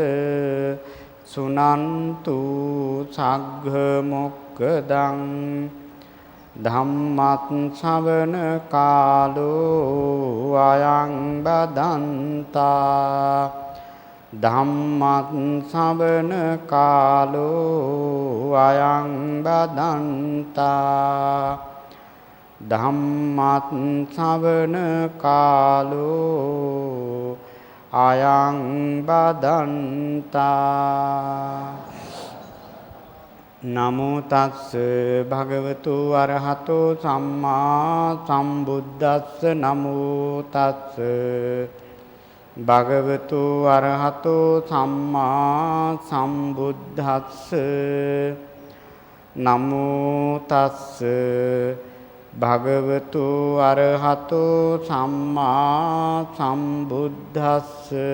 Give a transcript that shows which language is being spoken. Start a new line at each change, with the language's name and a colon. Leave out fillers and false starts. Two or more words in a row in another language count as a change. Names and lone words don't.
Pali: සුනන්තු සග්ග මොක්ඛදං ධම්මත් ශ්‍රවණ කාලෝ අයං බදන්තා. ධම්මත් ශ්‍රවණ කාලෝ අයං බදන්තා. ධම්මත් ශ්‍රවණ කාලෝ අයං බදන්තා නමෝ තස්ස භගවතු අරහතෝ සම්මා සම්බුද්දස්ස නමෝ තස්ස භගවතු අරහතෝ සම්මා සම්බුද්දස්ස නමෝ තස්ස භගවතු අරහතෝ සම්මා සම්බුද්දස්ස